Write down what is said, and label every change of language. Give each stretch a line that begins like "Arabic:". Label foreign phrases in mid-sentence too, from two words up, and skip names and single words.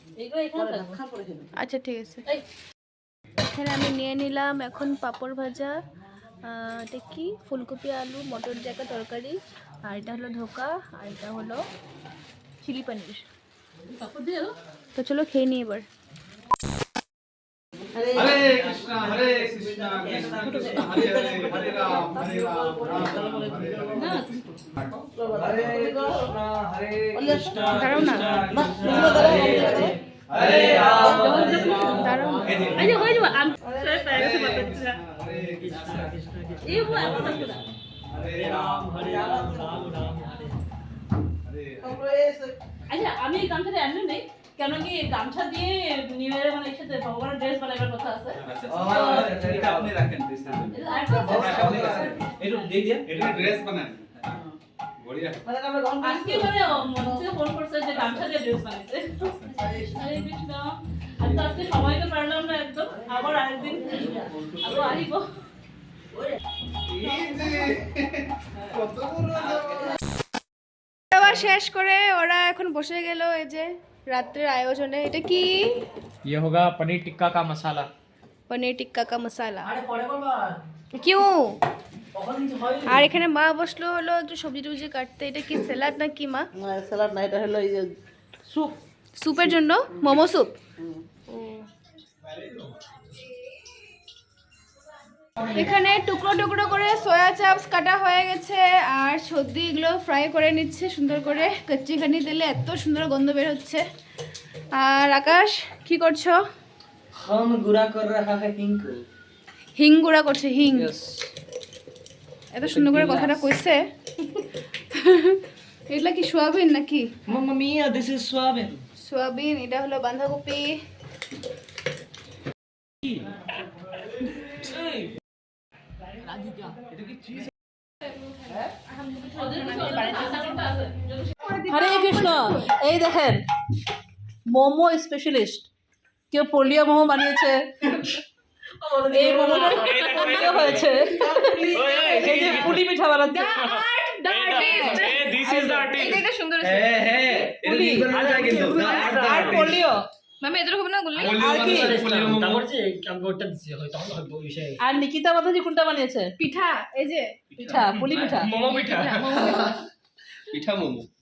Bangla: আচ্ছা ঠিক আছে। এখানে আমি নিয়ে নিলাম এখন পাঁপড় ভাজা, এটা কি ফুলকপি আলু মটর দিয়ে একটা তরকারি, আর এটা হলো ধোকা, আর এটা হলো চিলি পনির। তো চলো খেয়ে নিই এবার।
Sanskrit: हरे कृष्णा कृष्णा कृष्णा हरे हरे हरे राम राम राम हरे कृष्णा
Bangla: দাঁড়াও না,
Sanskrit: हरे राम
Bangla: দাঁড়াও না। আরে হয়ে যাবে আমি সবাই পেরে গেছে বাবা।
Sanskrit: हरे कृष्णा कृष्णा
Bangla: এই বল এত থাকবে না।
Sanskrit: हरे राम राम राम हरे
Bangla: আচ্ছা আমি এই গামছাটা এমনি নেই, কেন কি গামছা দিয়ে নিউ ইয়ারে মানে এসে ভগবানের ড্রেস বানাবার কথা আছে। এটা আপনি রাখেন প্লিজ একটু দিয়ে দিয়ে এটা ড্রেস বানান বড়িয়া আজকে মানে মনকে ফোন করছে যে গামছা দিয়ে ড্রেস বানাইছে। হরে কৃষ্ণ। আর তো আজকে সময় তো পারলাম না একদম, আবার আরেকদিন আবার আসব। খাওয়া শেষ করে ওরা এখন বসে গেল এই যে রাত্রের আয়োজনে। এটা কি?
Hindi: ये होगा पनीर टिक्का का मसाला। पनीर टिक्का का मसाला। क्यों?
Bangla: আর এখানে মা বসলো হলো একটু সবজি টবজি কাটতে। এটা কি স্যালাড না কি মা? স্যালাড না, এটা হলো এই যে স্যুপ। স্যুপের জন্য মোমো স্যুপ। এখানে টুকরো টুকরো করে সয়া চাপস কাটা হয়ে গেছে আর সর্দি এগুলো ফ্রাই করে নিচ্ছে সুন্দর করে কচ্চিখানি তেলে। এত সুন্দর গন্ধ বের হচ্ছে। আর আকাশ কি করছো?
Hindi: हम गुरा कर रहा है हिंग को।
Bangla: হিং গুঁড়া করছে হিং। এত সুন্দর করে কথাটা কইছে। এগুলা কি সোয়াবিন নাকি?
Italian: Mamma mia,
English: this is soybean.
Bangla: সোয়াবিন। এটা হলো বাঁধাকপি। হরে কৃষ্ণ। এই দেখেন মোমো স্পেশালিস্ট, কেউ পোলিও মোমো বানিয়েছে, এই মোমোটা পোলিও হয়েছে, এই যে পুলি পিঠা বানাচ্ছে।
English: This is the artist.
Bangla: এটা সুন্দর পুলি আর পোলিও মামি এদের হবে না গুলি। আর কি? তারপর যে আমি ওটা দিছি হয় তখন হবে ওই বিষয়ে। আর নিকিতা মাতাজি কোনটা বানিয়েছে? পিঠা। এই যে পিঠা, পুলি পিঠা। মোমো পিঠা পিঠা মোমো।